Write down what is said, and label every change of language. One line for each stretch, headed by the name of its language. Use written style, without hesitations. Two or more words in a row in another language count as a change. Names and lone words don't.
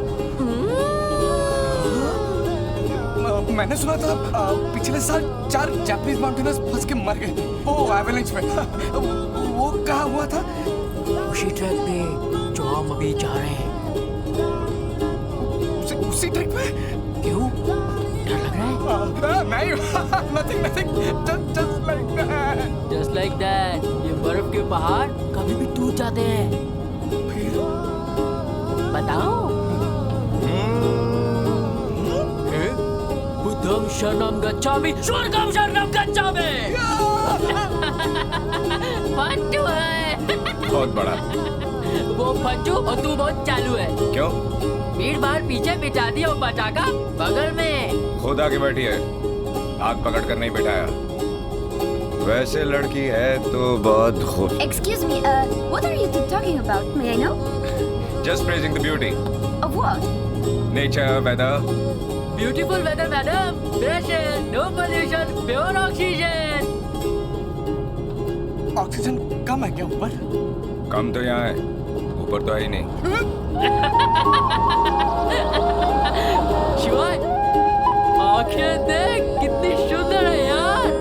Hindi: मैंने सुना था पिछले साल 4 जापानीज माउंटेनर्स फंस के मर गए थे। ओह, एवेलेंच में। वो कहाँ हुआ था? उसी ट्रैक पे जो हम अभी जा रहे हैं। उसी ट्रैक पे? क्यों? डर लग रहा है? नहीं,
English: nothing, just like that. Just like that.
Hindi: ये बर्फ के पहाड़ कभी भी टूट जाते हैं। फिर? बताओ।
Pali: बुद्धं शरणं गच्छामि, स्वर्गं शरणं गच्छामि।
Hindi: फट्टू है। बहुत बड़ा। वो फट्टू और तू बहुत चालू है। क्यों? भीड़ भाड़ पीछे बिठा दी और पटाखा बगल में। खुद आके बैठी है, हाथ पकड़ कर नहीं बिठाया। वैसे लड़की है तो बहुत खूब।
English: Excuse me, what are you two talking about? May I know? Just praising the beauty. Of what? Nature, weather. beautiful weather madam, fresh air, no pollution, pure oxygen.
Hindi: ऑक्सीजन कम है क्या ऊपर? कम तो यहाँ है, ऊपर तो है ही नहीं। शिवाय, आंखें देख कितनी सुंदर है यार।